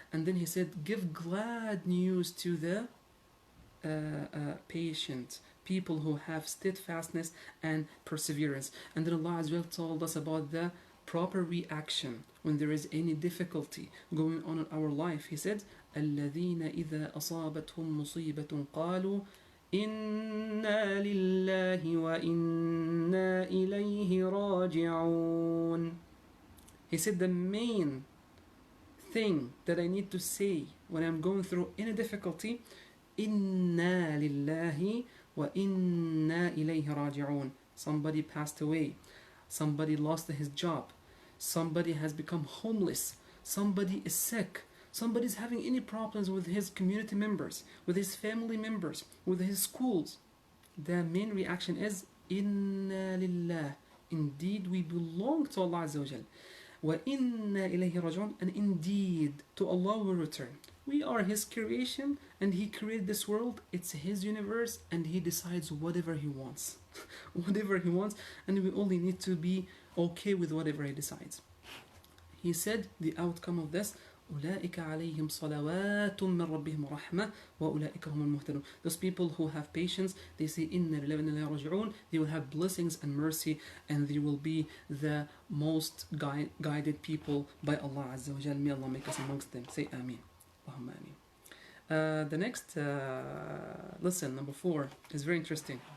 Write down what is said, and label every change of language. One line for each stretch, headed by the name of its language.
English: And then he said, give glad news to the patient, people who have steadfastness and perseverance. And then Allah as well told us about the proper reaction when there is any difficulty going on in our life. He said,
Arabic: الَّذِينَ إِذَا أَصَابَتْهُمْ مُصِيبَةٌ قَالُوا إِنَّا لِلَّهِ وَإِنَّا إِلَيْهِ رَاجِعُونَ.
English: He said the main thing that I need to say when I'm going through any difficulty,
Arabic: إِنَّا لِلَّهِ وَإِنَّا إِلَيْهِ رَاجِعُونَ.
English: Somebody passed away. Somebody lost his job. Somebody has become homeless. Somebody is sick. Somebody is having any problems with his community members, with his family members, with his schools. The main reaction is
Arabic: إِنَّا لِلَّهِ.
English: Indeed, we belong to Allah Azza wa Jal.
Arabic: وَإِنَّا إِلَيْهِ رَاجِعُونَ.
English: And indeed, to Allah will return. We are His creation, and He created this world. It's His universe, and He decides whatever He wants. Whatever He wants, and we only need to be okay with whatever He decides. He said the outcome of this,
Arabic: أولئك عليهم صلوات من ربهم ورحمة وأولئك هم المهتدون.
English: Those people who have patience, they say
Arabic: إنا لله وإنا إليه راجعون,
English: they will have blessings and mercy, and they will be the most guided people by Allah Azza wa Jal. May Allah make us amongst them. Say Ameen. Allahumma Ameen. The next lesson, number 4, is very interesting.